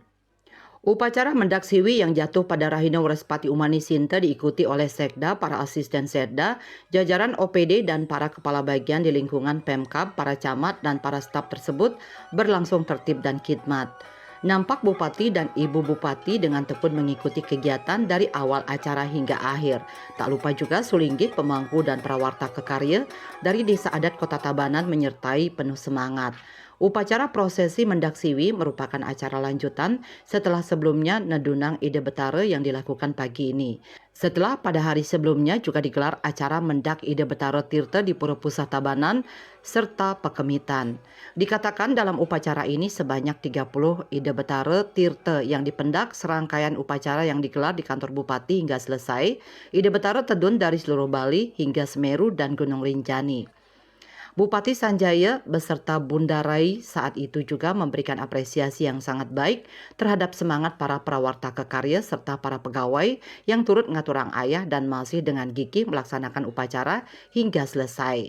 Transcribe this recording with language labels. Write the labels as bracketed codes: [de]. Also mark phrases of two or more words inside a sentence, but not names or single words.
[id] Upacara mendak siwi yang jatuh pada Rahina Warespati Umani Sinte diikuti oleh Sekda, para asisten Sekda, jajaran OPD dan para kepala bagian di lingkungan Pemkab, para camat dan para staf tersebut berlangsung tertib dan khidmat. Nampak Bupati dan Ibu Bupati dengan tekun mengikuti kegiatan dari awal acara hingga akhir. Tak lupa juga Sulinggih, pemangku dan prawarta kekarya dari Desa Adat Kota Tabanan menyertai penuh semangat. Upacara prosesi mendak siwi merupakan acara lanjutan setelah sebelumnya Nedunang Ide Betare yang dilakukan pagi ini. Setelah pada hari sebelumnya juga digelar acara mendak Ide Betare Tirte di Pura Pusat Tabanan serta Pekemitan. Dikatakan dalam upacara ini sebanyak 30 Ide Betare Tirte yang dipendak, serangkaian upacara yang digelar di kantor Bupati hingga selesai. Ide Betare tedun dari seluruh Bali hingga Semeru dan Gunung Rinjani. Bupati Sanjaya beserta Bunda Rai saat itu juga memberikan apresiasi yang sangat baik terhadap semangat para prawarta kekarya serta para pegawai yang turut [ban] ngaturang ayah [id] dan masih dengan gigih melaksanakan upacara hingga selesai.